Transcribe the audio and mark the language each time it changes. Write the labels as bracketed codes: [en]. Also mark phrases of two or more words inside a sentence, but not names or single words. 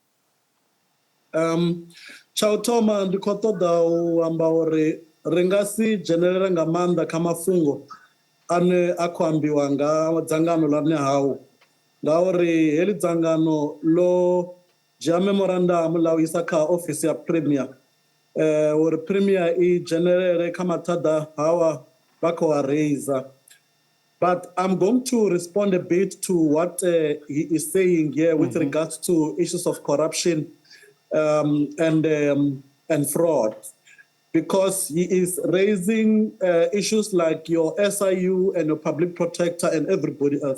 [ve] Tsha u thoma ndi khou ṱoḓa u amba uri ri nga si dzhenelele nga maanḓa kha mafhungo ane a khou ambiwa nga dzangano ḽa Nehawu ngauri heḽi dzangano ḽo dzhia memorandum ḽa u isa kha ofisi ya premier uri premier I dzhenelele kha mathada hawa vha khou a raiser. [en] But I'm going to respond a bit to what he is saying here with regards to issues of corruption and fraud, because he is raising issues like your SIU and your public protector and everybody else.